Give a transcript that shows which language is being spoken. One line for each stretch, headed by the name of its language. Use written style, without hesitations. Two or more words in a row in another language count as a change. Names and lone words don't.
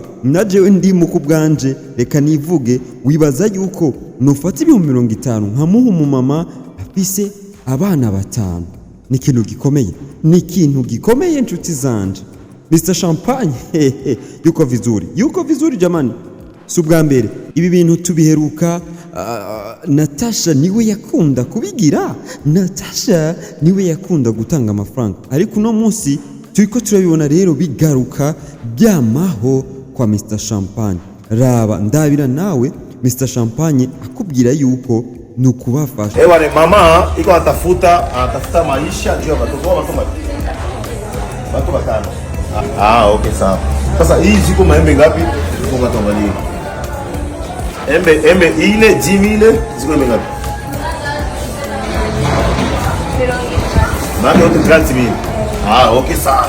Rundi: Najewe ndi mu kubwanje reka nivuge, wibaza yuko nufata 50,000 nkamuha mu mama afise abana 5? Ni ikintu gikomeye nshuti zanje.
Swahili: Mr Champagne yuko vizuri jamani.
Rundi: Si ubwa mbere ibi bintu tubiheruka. Natasha niwe yakunda kubigira, Natasha niwe yakunda gutanga amafaranga, ariko uno munsi turiko turabibona rero bigaruka byamaho kwa Mr Champagne. Raba ndabira nawe Mr Champagne akubwira yuko nukubafasha.
Swahili: Wale mama iko atafuta maisha ndio watu watano. Okay sawa. Sasa hii ziko maembe ngapi? Ziko ngapi? Embe ile 10,000 ziko ngapi? Mama yote 30,000. Okay sawa.